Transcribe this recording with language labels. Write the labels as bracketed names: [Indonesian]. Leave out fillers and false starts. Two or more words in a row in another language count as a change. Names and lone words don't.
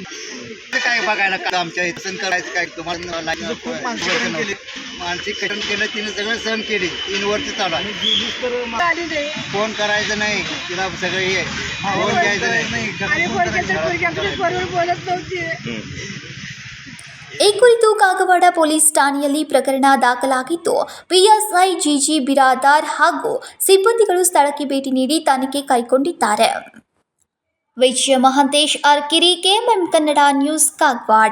[Marathi] काय बघायला का आमच्या इथं करायचं काय, तुम्हाला खूप मानसिक केले, मानसिक कठीण केलं तिने, सगळं सहन केली. 3 वर्ष चालू आणि गेलीच तर आली नाही. फोन करायचं नाही तिला, सगळं हे फोन घ्यायचं नाही. आणि पोरगी आमच्या बरोबर बोलत नव्हती. [Kannada] ಈ ಕುರಿತು ಕಾಗವಾಡ ಪೊಲೀಸ್ ಠಾಣೆಯಲ್ಲಿ ಪ್ರಕರಣ ದಾಖಲಾಗಿದ್ದು, ಪಿಎಸ್ಐ ಜಿಜಿ ಬಿರಾದಾರ್ ಹಾಗೂ ಸಿಬ್ಬಂದಿಗಳು ಸ್ಥಳಕ್ಕೆ ಭೇಟಿ ನೀಡಿ ತನಿಖೆ ಕೈಗೊಂಡಿದ್ದಾರೆ. ವಿಜಯ ಮಹಾಂತೇಶ್ ಅರ್ಕಿರಿ, ಕೆಎಂಎಂ ಕನ್ನಡ ನ್ಯೂಸ್, ಕಾಗವಾಡ.